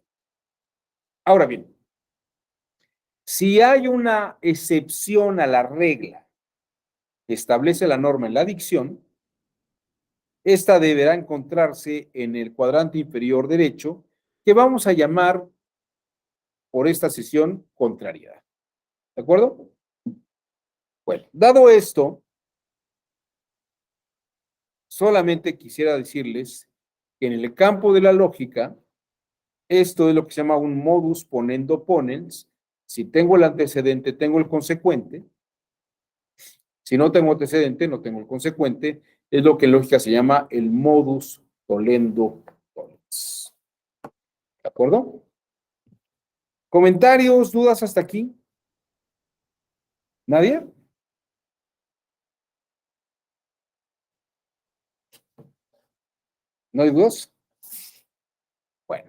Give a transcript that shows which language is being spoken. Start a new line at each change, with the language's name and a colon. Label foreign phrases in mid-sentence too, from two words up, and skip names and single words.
Spanish: Ahora bien, si hay una excepción a la regla que establece la norma en la dicción, esta deberá encontrarse en el cuadrante inferior derecho, que vamos a llamar por esta sesión contrariedad. ¿De acuerdo? Bueno, dado esto, solamente quisiera decirles que en el campo de la lógica, esto es lo que se llama un
Latin: modus ponendo ponens.
Spanish: Si tengo el antecedente, tengo el consecuente. Si no tengo antecedente, no tengo el consecuente. Es lo que en lógica se llama el
Latin: modus tollendo ponens.
Spanish: ¿De acuerdo? ¿Comentarios, dudas hasta aquí? ¿Nadie? ¿No hay dudas? Bueno.